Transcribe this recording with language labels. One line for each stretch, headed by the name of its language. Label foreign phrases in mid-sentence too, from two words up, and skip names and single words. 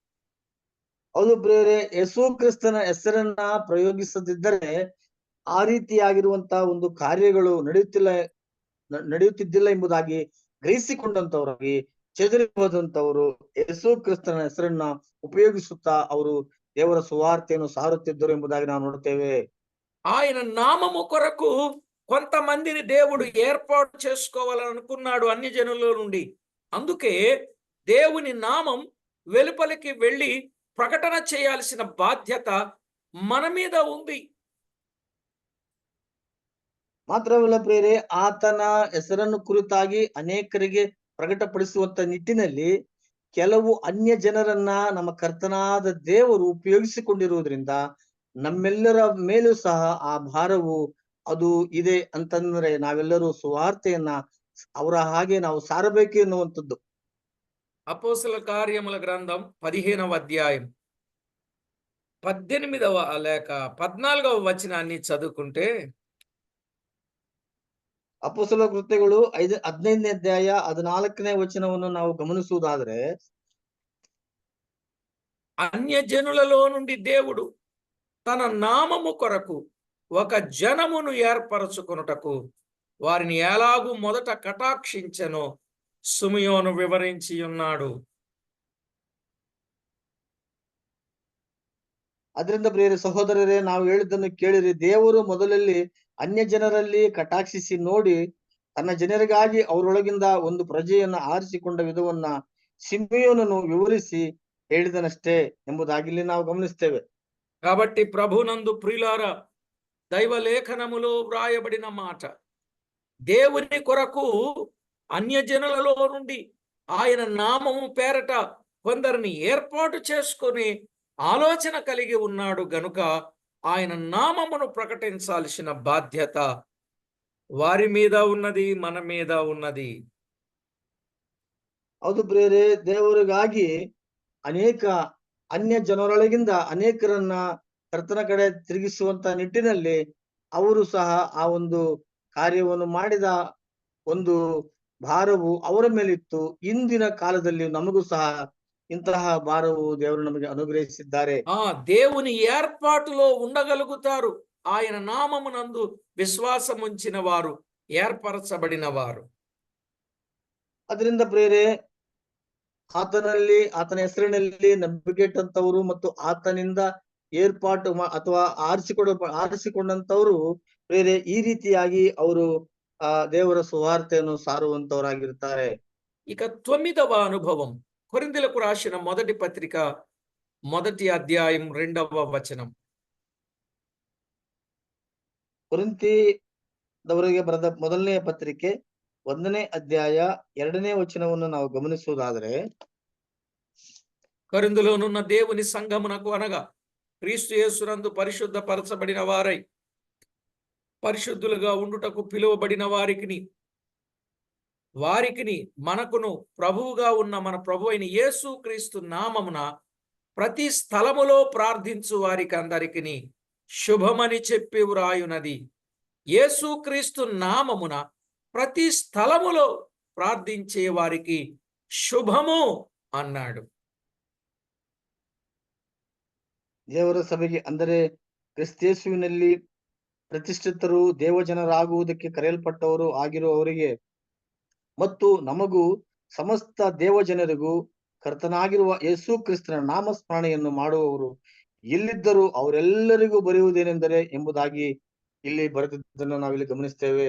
Kannada: ಹೌದು ಪ್ರೇರೆ, ಯೇಸು ಕ್ರಿಸ್ತನ ಹೆಸರನ್ನ ಪ್ರಯೋಗಿಸದಿದ್ದರೆ ಆ ರೀತಿಯಾಗಿರುವಂತಹ ಒಂದು ಕಾರ್ಯಗಳು ನಡೆಯುತ್ತಿದ್ದಿಲ್ಲ ಎಂಬುದಾಗಿ ಗ್ರಹಿಸಿಕೊಂಡಂತವರಾಗಿ ಚೆದರಿ ಹೋದಂತವರು ಯೇಸು ಕ್ರಿಸ್ತನ ಹೆಸರನ್ನ ಉಪಯೋಗಿಸುತ್ತಾ ಅವರು ದೇವರ ಸುವಾರ್ತೆಯನ್ನು ಸಾರುತ್ತಿದ್ದರು ಎಂಬುದಾಗಿ ನಾವು ನೋಡುತ್ತೇವೆ.
Telugu: ఆయన నామము కొరకు కొంతమందిని దేవుడు ఏర్పాటు చేసుకోవాలనుకున్నాడు అన్ని జనుల నుండి. అందుకే దేవుని నామం వెలుపలికి వెళ్ళి ప్రకటన చేయాల్సిన బాధ్యత మన మీద ఉంది.
Kannada: ಮಾತ್ರವಲ್ಲ ಪ್ರೇರೆ, ಆತನ ಹೆಸರನ್ನು ಕುರಿತಾಗಿ ಅನೇಕರಿಗೆ ಪ್ರಕಟಪಡಿಸುವಂತ ನಿಟ್ಟಿನಲ್ಲಿ ಕೆಲವು ಅನ್ಯ ಜನರನ್ನ ನಮ್ಮ ಕರ್ತನಾದ ದೇವರು ಉಪಯೋಗಿಸಿಕೊಂಡಿರುವುದರಿಂದ ನಮ್ಮೆಲ್ಲರ ಮೇಲೂ ಸಹ ಆ ಭಾರವು ಅದು ಇದೆ ಅಂತಂದ್ರೆ ನಾವೆಲ್ಲರೂ ಸುವಾರ್ತೆಯನ್ನ ಅವರ ಹಾಗೆ ನಾವು ಸಾರಬೇಕು ಎನ್ನುವಂಥದ್ದು.
Telugu: అపోస్తల కార్యముల గ్రంథం 15వ అధ్యాయం 18వ లేక 14వ వచనాన్ని చదువుకుంటే,
Kannada: ಅಪೊಸ್ತಲ ಕೃತ್ಯಗಳು 15ನೇ ಅಧ್ಯಾಯ 14ನೇ ವಚನವನ್ನು ನಾವು ಗಮನಿಸುವುದಾದ್ರೆ,
Telugu: అన్యజనులలో నుండి దేవుడు తన నామము కొరకు ఒక జనమును ఏర్పరచుకొనుటకు వారిని ఎలాగూ మొదట కటాక్షించెనో సిమియోను వివరించి ఉన్నాడు.
Kannada: ಅದರಿಂದ ಪ್ರಿಯರೇ ಸಹೋದರರೇ, ನಾವು ಹೇಳಿದ್ದನ್ನು ಕೇಳಿರಿ. ದೇವರು ಮೊದಲಲ್ಲಿ ಅನ್ಯ ಜನರಲ್ಲಿ ಕಟಾಕ್ಷಿಸಿ ನೋಡಿ ತನ್ನ ಜನರಿಗಾಗಿ ಅವರೊಳಗಿಂದ ಒಂದು ಪ್ರಜೆಯನ್ನ ಆರಿಸಿಕೊಂಡ ವಿಧವನ್ನ ಸಿಮೆಯೋನನು ವಿವರಿಸಿ ಹೇಳಿದನಷ್ಟೇ ಎಂಬುದಾಗಿ ಇಲ್ಲಿ ನಾವು గమనిస్తేವೆ.
Telugu: కాబట్టి ప్రభునందు ప్రియులారా, దైవ లేఖనములో వ్రాయబడిన మాట, దేవుని కొరకు అన్యజనులలో నుండి ఆయన నామము పేరట కొందరిని ఏర్పాటు చేసుకొని ఆలోచన కలిగి ఉన్నాడు గనుక ఆయన నామమును ప్రకటించాల్సిన బాధ్యత వారి మీద ఉన్నది, మన మీద ఉన్నది.
Kannada: ಹೌದು ಪ್ರಿಯರೇ, ದೇವರಿಗಾಗಿ ಅನೇಕ ಅನ್ಯ ಜನರೊಳಗಿಂದ ಅನೇಕರನ್ನ ಕರ್ತನ ಕಡೆ ತಿರುಗಿಸುವಂತ ನಿಟ್ಟಿನಲ್ಲಿ ಅವರು ಸಹ ಆ ಒಂದು ಕಾರ್ಯವನ್ನು ಮಾಡಿದ ಒಂದು ಭಾರವು ಅವರ ಮೇಲಿತ್ತು. ಇಂದಿನ ಕಾಲದಲ್ಲಿ ನಮಗೂ ಸಹ ಇಂತಹ ಭಾರವು ದೇವರು ನಮಗೆ ಅನುಗ್ರಹಿಸಿದ್ದಾರೆ.
Telugu: దేవుని ఏర్పాటులో ఉండగలుగుతారు ఆయన నామమునందు విశ్వాసం ఉంచిన వారు, ఏర్పరచబడిన వారు.
Kannada: ಅದರಿಂದ ಪ್ರಿಯರೇ, ಆತನಲ್ಲಿ ಆತನ ಹೆಸರಿನಲ್ಲಿ ನಂಬಿಕೆ ಇಟ್ಟಂತವರು ಮತ್ತು ಆತನಿಂದ ಏರ್ಪಾಟು ಅಥವಾ ಆರಿಸಿಕೊಂಡಂತವರು ಪ್ರಿಯರೇ ಈ ರೀತಿಯಾಗಿ ಅವರು ದೇವರ ಸುವಾರ್ತೆಯನ್ನು ಸಾರುವಂತವರಾಗಿರ್ತಾರೆ.
Telugu: ఇక 9వ అనుభవం, కొరింథీయులకు రాసిన మొదటి పత్రిక 1వ అధ్యాయం 2వ వచనం.
Kannada: ಕೊರಿಂಥದವರಿಗೆ ಬರೆದ ಮೊದಲನೆಯ ಪತ್ರಿಕೆ 1ನೇ ಅಧ್ಯಾಯ 2ನೇ ವಚನವನ್ನು ನಾವು ಗಮನಿಸುವುದಾದರೆ,
Telugu: కొరింథులోనున్న దేవుని సంఘమునకు అనగా క్రీస్తు యేసునందు పరిశుద్ధ పరచబడిన వారై పరిశుద్ధులుగా ఉండుటకు పిలువబడిన వారికిని మనకును ప్రభువుగా ఉన్న మన ప్రభు అయిన యేసు క్రీస్తు నామమున ప్రతి స్థలములో ప్రార్థించు వారికి అందరికిని శుభమని చెప్పి వ్రాయునది. యేసు క్రీస్తు నామమున ప్రతి స్థలములో ప్రార్థించే వారికి శుభము అన్నాడు.
Kannada: ದೇವರ ಸಭೆಗೆ ಅಂದರೆ ಕ್ರಿಸ್ತೇಸುವಿನಲ್ಲಿ ಪ್ರತಿಷ್ಠಿತರು, ದೇವಜನರಾಗುವುದಕ್ಕೆ ಕರೆಯಲ್ಪಟ್ಟವರು ಆಗಿರುವವರಿಗೆ ಮತ್ತು ನಮಗೂ ಸಮಸ್ತ ದೇವಜನರಿಗೂ ಕರ್ತನಾಗಿರುವ ಯೇಸು ಕ್ರಿಸ್ತನ ನಾಮಸ್ಮರಣೆಯನ್ನು ಮಾಡುವವರು ಎಲ್ಲಿದ್ದರೂ ಅವರೆಲ್ಲರಿಗೂ ಬರೆಯುವುದೇನೆಂದರೆ ಎಂಬುದಾಗಿ ಇಲ್ಲಿ ಬರೆದಿದ್ದನ್ನು ನಾವಿಲ್ಲಿ ಗಮನಿಸ್ತೇವೆ.